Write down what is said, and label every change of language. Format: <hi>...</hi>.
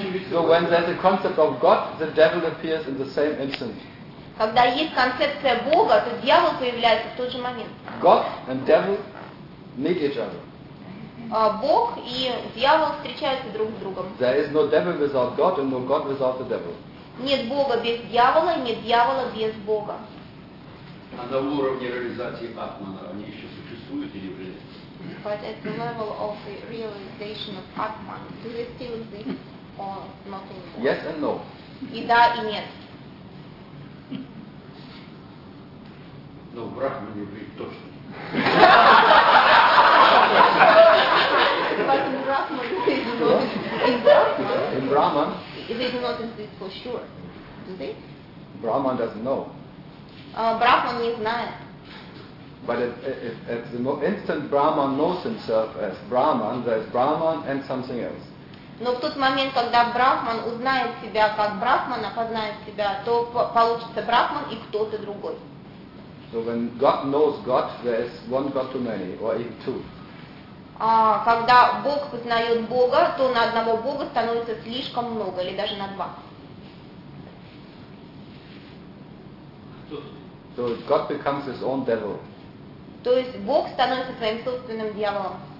<en>So when there's a concept of God, the devil appears in the same instant.</en> <ru>Когда есть концепция Бога, то дьявол появляется в тот же момент.</ru> <en>God and devil meet each other.</en> <ru>Бог и дьявол встречаются друг с другом.</ru> <en>There is no devil without God and no God without the devil.</en> <ru>Нет Бога без дьявола, нет дьявола без Бога. А на уровне реализации атмана они еще существуют или нет?</ru> <en>But at the level of the realization of atman, do they still exist or not anymore? Yes and no.</en> <ru>И да, и нет. Но в Брахмане говорит точно.</ru> <en>But in Brahman, he is not. in Brahman. In Brahman. They do not exist for sure, do they? Brahman doesn't know. Brahman is not. But if the instant Brahman knows himself as Brahman, there is Brahman and something else.</en> <ru>Но в тот момент, когда Брахман узнает себя как Брахман, опознает себя, то получится Брахман и кто-то другой.</ru> <en>So when God knows God, there is one God too many, or even two.</en> <ru>Когда Бог познает Бога, то на одного Бога становится слишком много, или даже на два.</ru> <en>So God becomes his own devil.</en> <ru>То есть Бог становится своим собственным дьяволом.</ru>